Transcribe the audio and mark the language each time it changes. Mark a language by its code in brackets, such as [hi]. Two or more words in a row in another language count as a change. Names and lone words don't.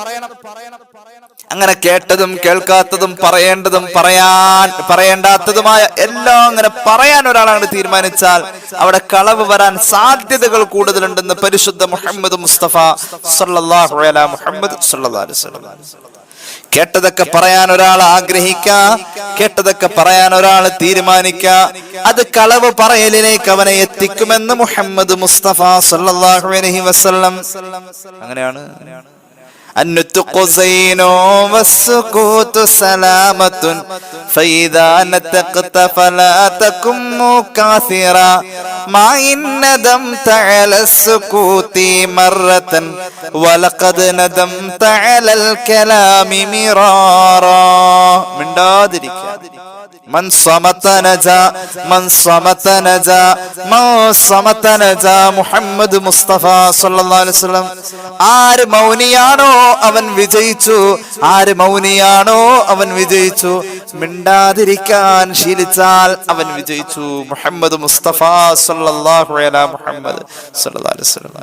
[ml] അങ്ങനെ കേട്ടതും കേൾക്കാത്തതും പറയേണ്ടതും പറയേണ്ടാത്തതുമായ എല്ലാം അങ്ങനെ പറയാൻ ഒരാളാണ് തീരുമാനിച്ചാൽ അവിടെ കളവ് വരാൻ സാധ്യതകൾ കൂടുതലുണ്ടെന്ന് പരിശുദ്ധ മുഹമ്മദ് മുസ്തഫ [ar] صلى الله عليه محمد صلى الله عليه وسلم. [ml] കേട്ടതൊക്കെ പറയാൻ ഒരാൾ ആഗ്രഹിക്കുക, കേട്ടതൊക്കെ പറയാൻ ഒരാൾ തീരുമാനിക്കുക, അത് കളവ് പറയലിലേക്ക് അവനെ എത്തിക്കുമെന്ന് മുഹമ്മദ് മുസ്തഫ [ar] صلى الله عليه وسلم. [ml] അങ്ങനെയാണ്. [ar] النطق زين والسكوت سلامة فإذا نطقت فلا تكن مكاثرا ما إن ندمت على السكوت مرة ولقد ندمت على الكلام مرارا. [ml] മിണ്ടാതിരിക്കുക. [ar] من صمت نجا من صمت نجا من صمت نجا. [ml] മുഹമ്മദ് മുസ്തഫ [ar] صلى الله عليه وسلم. [ml] ആര് മൗനിയാണോ അവൻ വിജയിച്ചു, ആര് മൗനിയാണോ അവൻ വിജയിച്ചു. മിണ്ടാതിരിക്കാൻ ശീലിച്ചാൽ അവൻ വിജയിച്ചു. [ar] محمد مصطفى صلى الله عليه محمد صلى الله عليه وسلم.